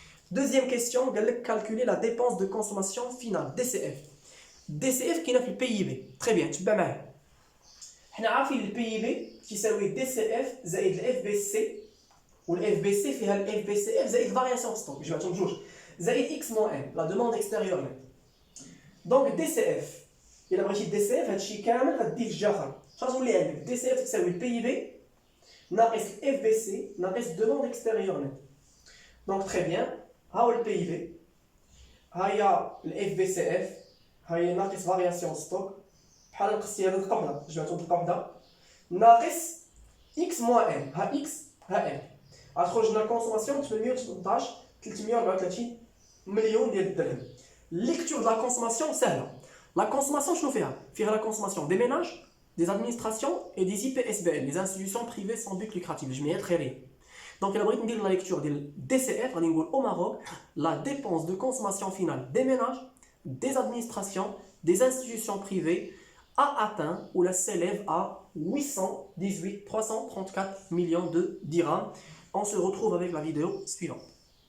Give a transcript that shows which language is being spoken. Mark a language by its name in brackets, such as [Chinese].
[French] Deuxième question, calculer la dépense de consommation finale, DCF. DCF qui est le PIB. Très bien, tu peux bien. On a le PIB qui est DCF [Arabic] زائد [French] le FBC [Arabic] والFBC فيها الFBCF زائد [French] variation stock [Arabic] جمعتهم بجوج زائد [French] X moins N la demande extérieure nette. [Arabic] Donc DCF إلا بغيتي DCF هادشي كامل غديه في جهة أخرى شنو غتولي عندك DCF تساوي PIB ناقص FBC ناقص [French] demande extérieure nette. Donc très bien [Arabic] ها هو PIB ها هي FBCF ها هي ناقص [French] variation stock [Arabic] بحال نقصتي هذا دقة وحدة جمعتهم دقة وحدة ناقص [French] X moins N [Arabic] ها X ها N غتخرج لنا كونسوماسيون 818 334 مليون ديال الدرهم. [French] Lecture de la consommation [Arabic] سهلة. [French] La consommation [Arabic] شنو فيها؟ [French] فيها la consommation des ménages, des administrations et des IPSBL, les institutions privées sans but lucratif, [Arabic] الجمعيات خيرية. [French] Donc [Arabic] إلا بغيت ندير [French] la lecture [Arabic] ديال [French] DCF [Arabic] غادي نقول [French] au Maroc la dépense de consommation finale des ménages, des administrations, des institutions privées a atteint ou la s'élève à 334 millions de dirhams. On se retrouve avec la vidéo suivante.